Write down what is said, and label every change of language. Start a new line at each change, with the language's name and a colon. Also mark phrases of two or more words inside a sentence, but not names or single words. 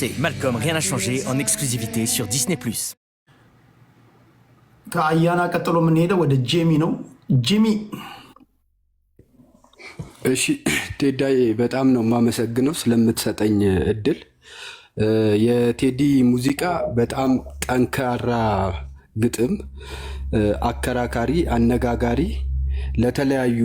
French: Malcolm, rien n'a changé, en exclusivité sur Disney+.
Amharic: ከአያና ቀጥሎ የምንሄደው ወደ ጄሚ ነው። ጄሚ። እሺ ቴዳዬ በጣም ነው የማመሰግነው ስለምትሰጠኝ እድል። የቴዲ ሙዚቃ በጣም ጠንካራ ግጥም፣ አከራካሪ፣ አነጋጋሪ፣ ለተለያዩ